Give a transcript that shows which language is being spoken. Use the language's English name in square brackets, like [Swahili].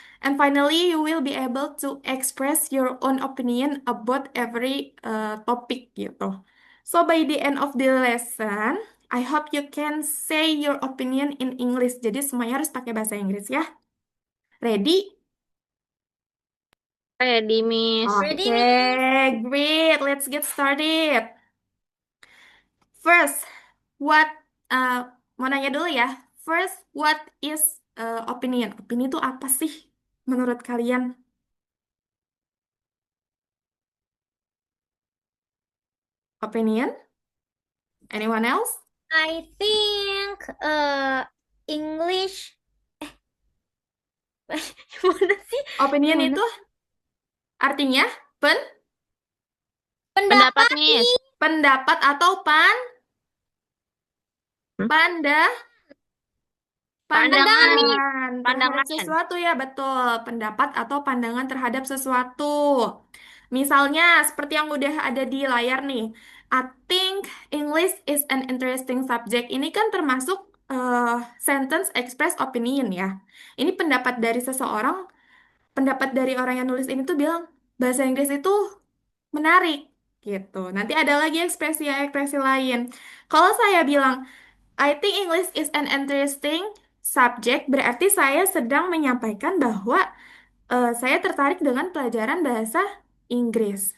[English] And finally you will be able to express your own opinion about every topic [Indonesian] gitu. [English] So by the end of the lesson, I hope you can say your opinion in English. [Indonesian] Jadi semuanya harus pakai bahasa Inggris ya. [English] Ready? Ready, Miss. Ready, Miss. Okay, great. Let's get started. First, what [Indonesian] mau nanya dulu ya. [English] First, what is opinion? [Indonesian] Opini itu apa sih menurut kalian? [English] Opinion? Anyone else? I think English. [Indonesian] Gimana sih? [English] Opinion [Indonesian] Gimana? itu artinya Pendapat, Pendapat, [English] Miss. Miss. [Indonesian] pendapat atau Hmm? panda Pandangan, Pandangan. [English] Miss. [Indonesian] pandangan terhadap Pandangan. sesuatu ya betul. Pendapat atau pandangan terhadap sesuatu. Misalnya seperti yang udah ada di layar nih. [English] I think English is an interesting subject. [Indonesian] Ini kan termasuk [English] sentence express opinion [Indonesian] ya. Ini pendapat dari seseorang, pendapat dari orang yang nulis ini tuh bilang bahasa Inggris itu menarik gitu. Nanti ada lagi ekspresi lain. Kalau saya bilang [English] I think English is an interesting subject, [Indonesian] berarti saya sedang menyampaikan bahwa saya tertarik dengan pelajaran bahasa Inggris.